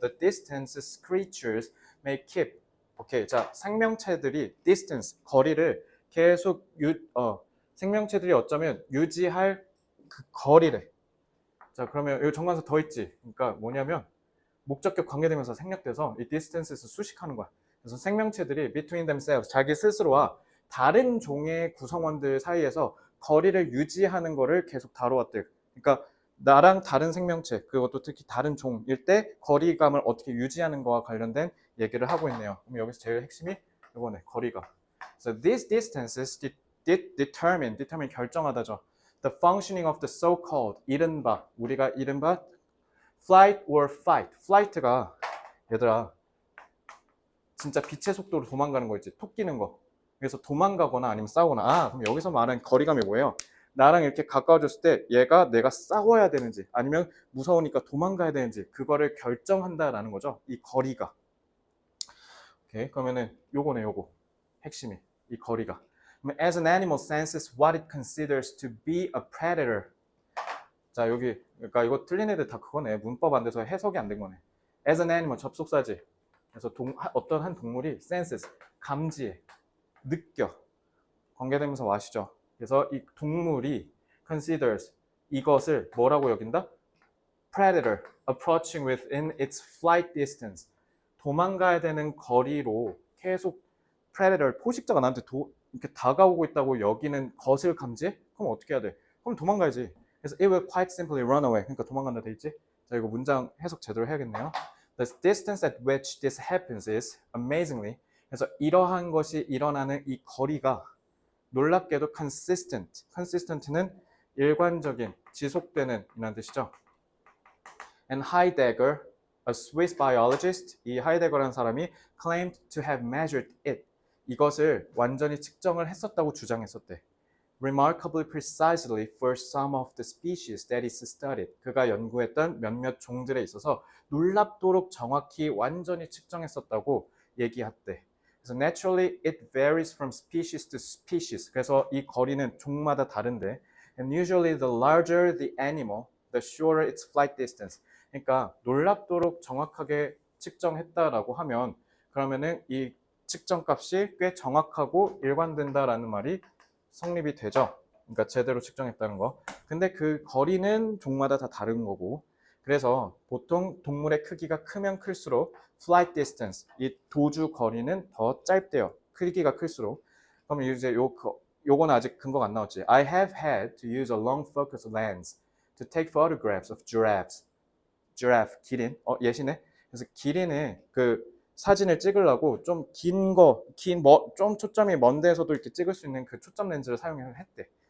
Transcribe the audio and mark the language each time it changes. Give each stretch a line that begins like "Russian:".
English: The distances creatures may keep.
Korean: 오케이. 자, 생명체들이 distance, 거리를 계속 생명체들이 어쩌면 유지할 그 거리래. 자, 그러면 여기 정관사 더 있지. 그러니까 뭐냐면 목적격 관계되면서 생략돼서 이 distances에서 수식하는 거야. 그래서 생명체들이
English: between themselves,
Korean: 자기 스스로와 다른 종의 구성원들 사이에서 거리를 유지하는 거를 계속 다뤄왔대. 그러니까 나랑 다른 생명체, 그것도 특히 다른 종일 때 거리감을 어떻게 유지하는 거와 관련된 얘기를 하고 있네요. 그럼 여기서 제일 핵심이 이거네, 거리가.
English: So these distances determine
Korean: 결정하다죠.
English: The functioning of the so-called,
Korean: 우리가 이른바
English: flight or fight.
Korean: flight가 얘들아 진짜 빛의 속도로 도망가는 거 있지. 톡 끼는 거. 그래서 도망가거나 아니면 싸우거나. 그럼 여기서 말하는 거리감이 뭐예요? 나랑 이렇게 가까워졌을 때 내가 싸워야 되는지 아니면 무서우니까 도망가야 되는지 그거를 결정한다라는 거죠. 이 거리가. 오케이. 그러면은 요거네, 요거. 핵심이. 이 거리가.
English: As an animal senses what it considers to be a predator.
Korean: 자, 여기 그러니까 이거 틀린 애들 다 그거네. 문법 안 돼서 해석이 안 된 거네.
English: As an animal
Korean: 접속사지. 그래서 어떤 한 동물이 senses 감지해, 느껴. 관계대명사 와시죠. 그래서 이 동물이 considers 이것을 뭐라고 여긴다?
English: Predator approaching within its flight distance.
Korean: 도망가야 되는 거리로 계속 predator 포식자가 나한테 이렇게 다가오고 있다고 여기는 것을 감지해? 그럼 어떻게 해야 돼? 그럼 도망가야지. 그래서
English: it will quite simply run away.
Korean: 그러니까 도망간다 돼 있지? 자, 이거 문장 해석 제대로 해야겠네요.
English: The distance at which this happens is amazingly.
Korean: 그래서 이러한 것이 일어나는 이 거리가 놀랍게도 consistent. consistent는 일관적인, 지속되는 이라는 뜻이죠.
English: And Heidegger, a Swiss biologist,
Korean: 이 하이데거라는 사람이
English: claimed to have measured it.
Korean: 이것을 완전히 측정을 했었다고 주장했었대.
English: Remarkably precisely for some of the species that is studied.
Korean: 그가 연구했던 몇몇 종들에 있어서 놀랍도록 정확히 완전히 측정했었다고 얘기했대. 그래서
English: naturally it varies from species to species.
Korean: 그래서 이 거리는 종마다 다른데
English: and usually the larger the animal, the shorter its flight distance.
Korean: 그러니까 놀랍도록 정확하게 측정했다라고 하면 그러면은 이 측정값이 꽤 정확하고 일관된다라는 말이 성립이 되죠. 그러니까 제대로 측정했다는 거. 근데 그 거리는 종마다 다 다른 거고 그래서 보통 동물의 크기가 크면 클수록 flight distance, 이 도주 거리는 더 짧대요. 크기가 클수록. 그럼 이제 요거는 아직 근거가 안 나왔지.
English: I have had to use a long focus lens to take photographs of giraffes.
Korean: giraffe, 기린. 예시네. 그래서 기린의 그 사진을 찍으려고 좀 좀 초점이 먼 데에서도 이렇게 찍을 수 있는 그 초점 렌즈를 사용했대.